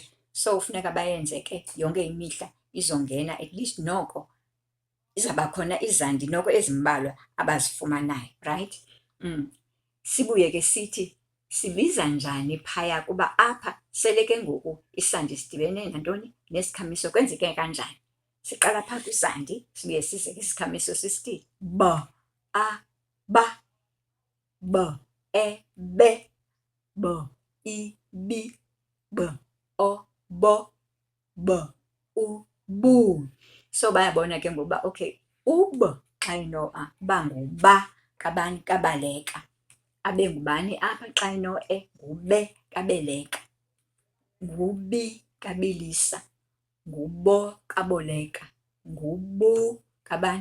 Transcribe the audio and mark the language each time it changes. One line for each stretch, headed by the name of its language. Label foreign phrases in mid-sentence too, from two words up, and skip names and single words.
Xhosa: So funeka bayenze ke yonke imihla izongena,
English: at least
Xhosa: noko izawuba khona izandi noko ezimbalwa abazifumanayo. Right? Sibuye ke sithi sibiza njani phaya kuba apha sele ke ngoku isandi sidibene nantoni? Nesikhamiso. Kwenzeke kanjani? Siqala phaa kwisandi sibuye size kwisikhamiso sisithi B, A, B, B, E, B, B, I, B, B, O, bo, B, U, bu. So bayabona ke ngokuba okay, u-B xa eno-A bangu-ba kabani? Kabaleka. Abe ngubani apha xa eno-E? Ngu-be kabeleka. Ngu-bi kabilisa. Ngu-bo kaboleka. Ngu-bu kabani?